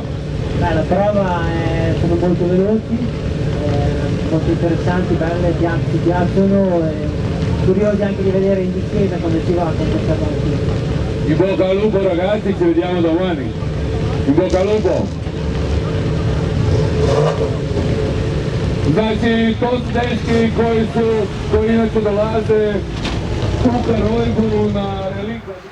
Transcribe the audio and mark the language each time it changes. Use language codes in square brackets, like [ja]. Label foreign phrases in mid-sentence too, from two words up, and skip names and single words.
[it] Beh, la prova sono molto veloci, molto interessanti, belle, ci piacciono, curiosi anche di vedere in discesa come si va con questa partita. In bocca al lupo ragazzi, ci vediamo domani. In bocca al lupo. [hr] Znači, to su dečki koji su inače dolaze u Karojbu na relikviju.